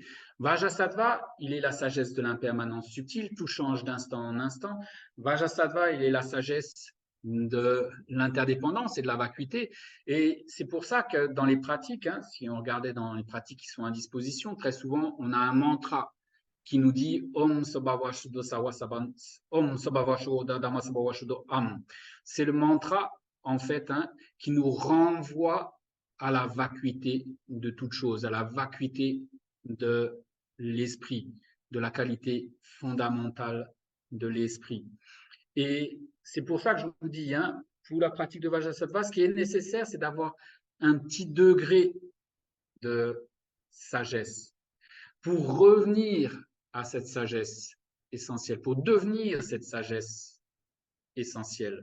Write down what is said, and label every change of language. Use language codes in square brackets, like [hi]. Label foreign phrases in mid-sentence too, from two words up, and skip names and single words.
[fr] Vajrasattva, il est la sagesse de l'impermanence subtile, tout change d'instant en instant. Vajrasattva, il est la sagesse de l'interdépendance et de la vacuité. Et c'est pour ça que dans les pratiques, hein, si on regardait dans les pratiques qui sont à disposition, très souvent, on a un mantra qui nous dit [sa] ॐ सभाव शुद्ध सव सबन्, ॐ सभाव शुद्ध धम्म सभाव शुद्ध अम्. [fr] C'est le mantra, en fait, hein, qui nous renvoie à la vacuité de toute chose, à la vacuité de l'esprit, de la qualité fondamentale de l'esprit. Et c'est pour ça que je vous dis, hein, pour la pratique de Vajrasattva, ce qui est nécessaire, c'est d'avoir un petit degré de sagesse pour revenir à cette sagesse essentielle, pour devenir cette sagesse essentielle.